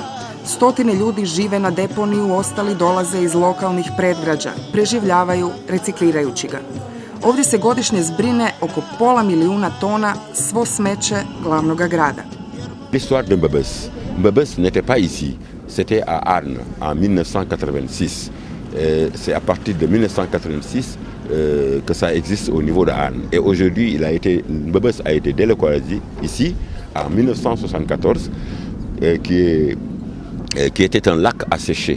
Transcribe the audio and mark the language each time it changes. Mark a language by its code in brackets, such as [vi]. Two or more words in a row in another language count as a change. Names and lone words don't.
[hr] Stotine ljudi žive na deponiju, ostali dolaze iz lokalnih predgrađa, preživljavaju reciklirajući ga. Ovdje se godišnje zbrine oko 500 milijuna tona svo smeće glavnog grada. [fr] L'histoire de Mbebes. Mbebes n'était pas ici, c'était à Arnes en 1986. C'est à partir de 1986 que ça existe au niveau de Arnes. Et aujourd'hui, Mbebes a été délocalisé ici en 1974, qui était un lac asséché.